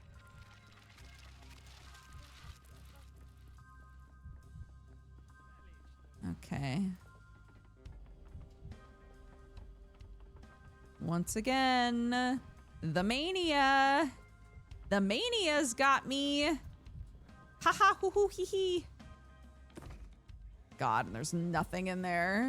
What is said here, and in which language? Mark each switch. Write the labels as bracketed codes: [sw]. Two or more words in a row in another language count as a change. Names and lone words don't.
[en] Okay. Once again, the mania. The mania's got me. Ha ha hoo hoo hee hee. God, and there's nothing in there.